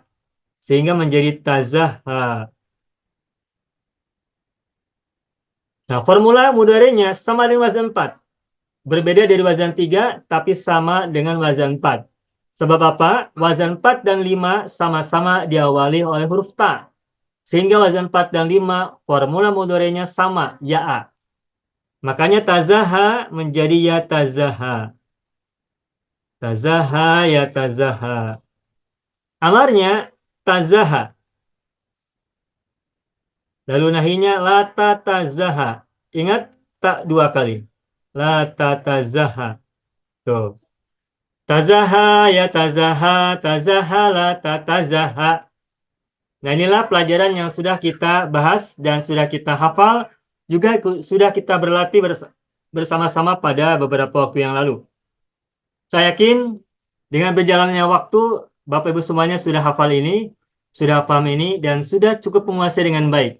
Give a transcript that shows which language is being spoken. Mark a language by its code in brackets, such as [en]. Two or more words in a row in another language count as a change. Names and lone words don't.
[id] Sehingga menjadi tazaha. Nah, formula mudhari'nya sama dengan wazan 4. Berbeda dari wazan 3, tapi sama dengan wazan 4. Sebab apa? Wazan 4 dan 5 sama-sama diawali oleh huruf ta. Sehingga wazan 4 dan 5, formula mudhari'nya sama, ya'a. Makanya tazaha menjadi yatazaha. [ar] تزاها يتزاها. Amarnya tazaha. [id] Lalu nahinya [ar] لا تتزاها. [id] Ingat tak 2 kali. [ar] لا تتزاها. [id] Tuh. [ar] تزاها يتزاها تزاها لا تتزاها. [id] Nah, inilah pelajaran yang sudah kita bahas dan sudah kita hafal. Juga sudah kita berlatih bersama-sama pada beberapa waktu yang lalu. Saya yakin dengan berjalannya waktu, Bapak Ibu semuanya sudah hafal ini, sudah paham ini, dan sudah cukup menguasai dengan baik.